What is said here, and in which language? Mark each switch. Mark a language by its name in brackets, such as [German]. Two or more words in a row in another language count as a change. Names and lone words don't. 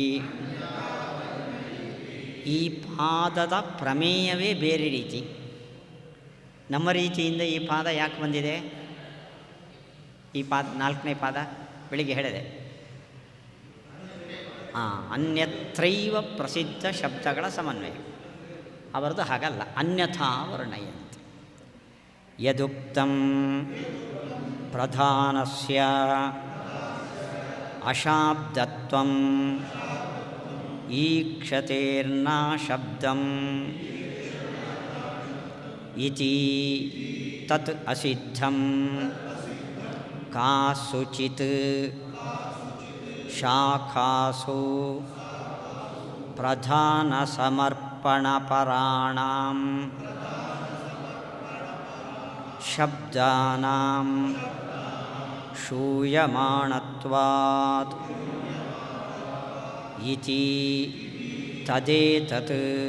[Kannada] ಈ ಪಾದದ ಪ್ರಮೇಯವೇ ಬೇರೆ ರೀತಿ. ನಮ್ಮ ರೀತಿಯಿಂದ ಈ ಪಾದ ಯಾಕೆ ಬಂದಿದೆ? ಈ ಪಾದ ನಾಲ್ಕನೇ ಪಾದ ಬೆಳಿಗ್ಗೆ ಹೇಳಿದೆ. [Sanskrit] ಅನ್ಯತ್ರೈವ ಪ್ರಸಿದ್ಧ [Kannada] ಶಬ್ದಗಳ ಸಮನ್ವಯ. ಅವರದು ಹಾಗಲ್ಲ, [Sanskrit] ಅನ್ಯಥಾ ವರ್ಣಯಂತಿ. ಯದುಕ್ತಂ ಪ್ರಧಾನಸ್ಯ ಅಶಾಬ್ದತ್ವಂ ಈಕ್ಷತೇರ್ನ ಶಬ್ದಂ ಇತಿ ತತ್ ಅಸಿದ್ಧಂ ಕಾಸುಚಿತ್ ಶಾಖಾಸು ಪ್ರಧಾನ ಸಮರ್ಪಣಪರಾಣಾಂ ಶಬ್ದಾನಾಂ ಶೂಯಮಾಣತ್ವಾತ್ ಇತಿ ತದೇತತ್